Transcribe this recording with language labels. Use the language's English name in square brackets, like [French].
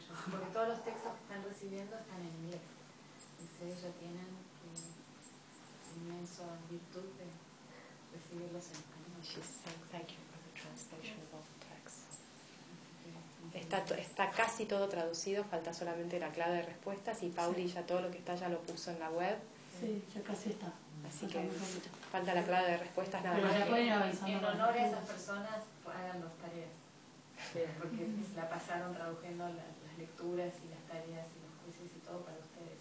[Spanish] Porque todos los textos que están recibiendo están en inglés. Entonces ya tienen inmensa virtud de recibirlos en español. [English] She said thank you for the translation of all the texts. [Spanish] Está casi todo traducido, falta solamente la clave de respuestas y Pauli ya todo lo que está ya lo puso en la web. Sí, ya casi está. Así que falta la clave de respuestas nada más. Pero ya pueden avanzar. En honor a esas personas, hagan las tareas. Porque la pasaron traduciendo las lecturas y las tareas y los juicios y todo para ustedes.